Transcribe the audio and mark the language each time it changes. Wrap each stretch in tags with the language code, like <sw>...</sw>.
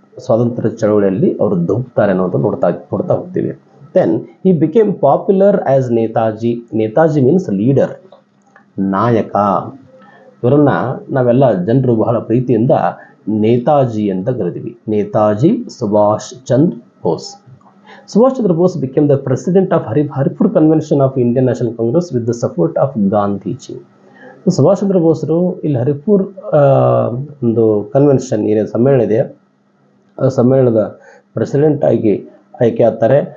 <kn>ಸ್ವಾತಂತ್ರ್ಯ ಚಳವಳಿಯಲ್ಲಿ ಅವರು ಧುಮುಕ್ತಾರೆ ಅನ್ನೋದು ನೋಡ್ತಾ ಹೋಗ್ತೀವಿ.</kn> <en>Then he became popular as Netaji. Netaji means leader, ನಾಯಕ.</en> <kn>ಇವರನ್ನ ನಾವೆಲ್ಲ ಜನರು ಬಹಳ ಪ್ರೀತಿಯಿಂದ ನೇತಾಜಿ ಅಂತ ಕರಿತೀವಿ. Netaji Subhash Chandra Bose.</kn> <en>Subhash Chandra Bose became the president of Haripur Convention of Indian National Congress with the support of Gandhiji.</en> <kn>Subhash Chandra ಬೋಸರು ಇಲ್ಲಿ ಹರಿಪುರ್ ಒಂದು ಕನ್ವೆನ್ಷನ್ ಏನೇನು ಸಮ್ಮೇಳನ ಇದೆ ಆ ಸಮ್ಮೇಳನದ ಪ್ರೆಸಿಡೆಂಟ್ ಆಗಿ ಆಯ್ಕೆ ಆಗ್ತಾರೆ.</kn>